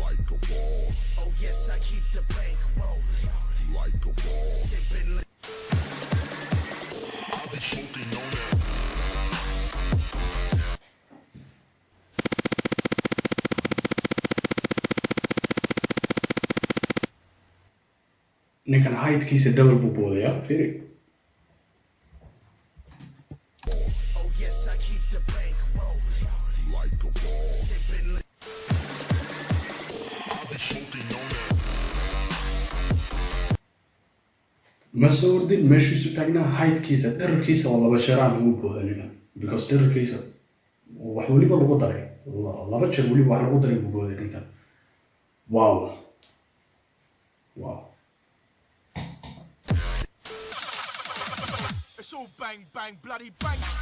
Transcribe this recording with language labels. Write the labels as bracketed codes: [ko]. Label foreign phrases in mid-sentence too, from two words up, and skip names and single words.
[en] Like a boss. Oh yes, I keep the bank rolling. Like a boss. I'll be smoking on that. [so] ninkan height-kiisa double buu boodaya fiiri [en] Oh yes, I keep the bank rolling. Like a boss. [so] ma soo ordin meeshiisu taagnaa height-kiisa dherarkiisa oo laba jeeraan lagu booda ninkan because dherarkiisa wax weliba lagu daray laba jeer weliba wax lagu daray buu booday ninkan wow [en] It's all bang, bang, bloody bang.